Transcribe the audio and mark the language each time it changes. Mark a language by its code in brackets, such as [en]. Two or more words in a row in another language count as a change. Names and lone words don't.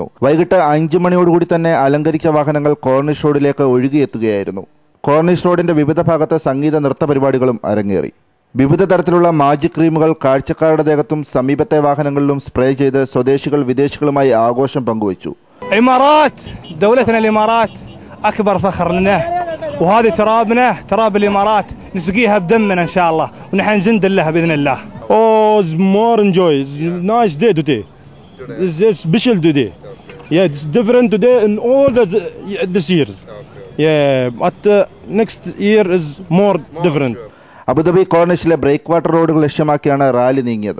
[ml] വൈകിട്ട് 5 മണിയോടുകൂടി തന്നെ അലങ്കരിച്ച വാഹനങ്ങൾ കോർണിഷ് റോഡിലേക്ക് ഒഴുകിയെത്തുകയായിരുന്നു. കോർണിഷ് റോഡിന്റെ വിവിധ ഭാഗത്ത് സംഗീത നൃത്ത പരിപാടികളും അരങ്ങേറി. വിവിധ തരത്തിലുള്ള മാജിക് ക്രീമുകൾ കാഴ്ചക്കാരുടെ ദേഹത്തും സമീപത്തെ വാഹനങ്ങളിലും സ്പ്രേ ചെയ്ത് സ്വദേശികൾ വിദേശികളുമായി ആഘോഷം പങ്കുവച്ചു. [ar] أكبر فخر لنا وهذه ترابنا تراب الإمارات نسقيها بدمنا إن شاء الله ونحن جند لها بإذن الله. [en] Oh, it's more enjoy. It's nice day today. It's a special today. Yeah, it's different today in all this years. Yeah, but next year is more different. [ml] അബുദാബി കോർണിഷിലെ ബ്രേക്ക് വാട്ടർ റോഡുകൾ ലക്ഷ്യമാക്കിയാണ് റാലി നീങ്ങിയത്.